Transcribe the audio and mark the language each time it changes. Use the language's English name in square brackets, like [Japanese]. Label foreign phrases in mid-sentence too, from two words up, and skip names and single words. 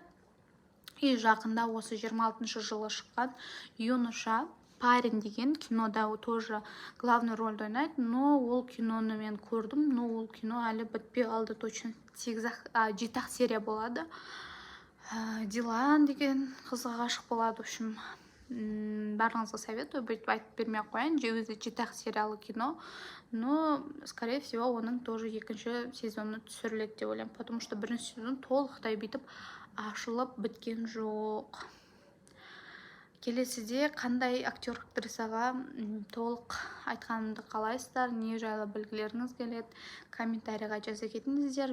[Kazakh] И жақында осы 26 жылы шыққан Юноша парень деген кинода [Russian] тоже главный [Kazakh] рөлді ойнайды, но ол киноны мен көрдім, но ол кино әлі бітпей қалды, точно 7-ақ серия болады. Дилан деген қызға ғашық болады. [Russian] В общем, [Kazakh] барлығыңызға советую, бүйтіп айтып бермей қояйын, өзі 7-ақ сериалы кино, но [Russian] скорее всего [Kazakh] оның тоже екінші сезоны түсіріледі деп ойлаймын, [Russian] потому что [Kazakh] бірінші сезон толықтай бүйтіп ашылып біткен жоқ. Келесіде қандай актер актрисаға толық айтқанымды қалайсыздар, не жайлы білгілеріңіз келеді, комментарийға жаза кетіңіздер.